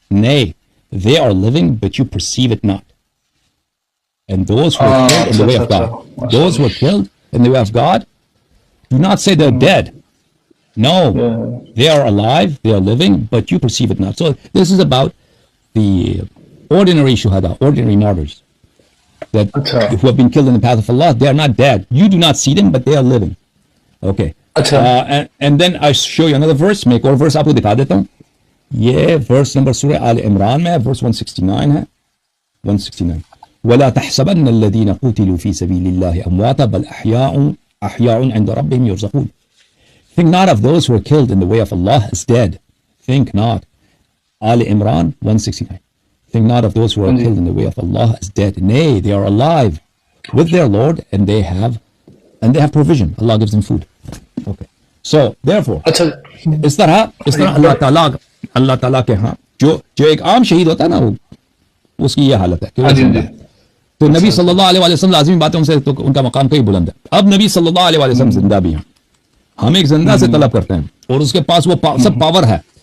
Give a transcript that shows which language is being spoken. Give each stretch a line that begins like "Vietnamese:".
English: Nay, they are living, but you perceive it not. And those who are killed in the way of God, those who are killed in the way of God, do not say they're dead. No, they are alive, they are living, but you perceive it not. So this is about the ordinary shuhada, ordinary martyrs, that who have been killed in the path of Allah. They are not dead. You do not see them, but they are living. Okay. And then I show you another verse.
Urdu: میں ایک اور verse آپ کو دکھا دیتا ہوں. یہ verse number سورہ آل عمران میں ہے، verse 169 ہے.
Arabic: 169. وَلَا تَحْسَبَنَّ الَّذِينَ قُتِلُوا فِي سَبِيلِ اللَّهِ أَمْوَاتًا بَلْ أَحْيَاءٌ عِنْدَ رَبِّهِمْ يُرْزَقُونَ.
English: Think not of those who are killed in the way of Allah as dead. Think not. Al Imran 169. Think not of those who are killed in the way of Allah as dead. Nay, they are alive with their Lord, and they have provision. Allah gives them food. Okay. So therefore,
Urdu: اس طرح اللہ تعالیٰ کے ہاں جو ایک عام شہید ہوتا ہے نا، اس کی یہ حالت ہے کہ وہ زندہ ہے. تو نبی صلی اللہ علیہ وسلم لازمی بات ہے ان سے، تو ان کا مقام کئی بلند ہے. اب نبی صلی اللہ علیہ وسلم زندہ بھی ہیں، ہم ایک زندہ سے طلب کرتے ہیں اور اس کے پاس وہ سب پاور ہے.